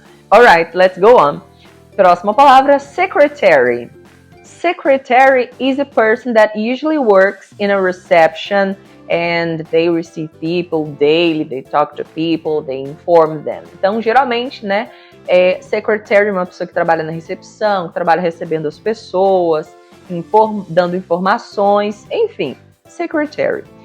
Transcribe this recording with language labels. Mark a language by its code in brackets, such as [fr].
[en] Alright, let's go on. [pt] Próxima palavra, [en] secretary. Secretary is a person that usually works in a reception and they receive people daily, they talk to people, they inform them. [pt] Então, geralmente, né, secretary é uma pessoa que trabalha na recepção, que trabalha recebendo as pessoas, dando informações, enfim, secretary.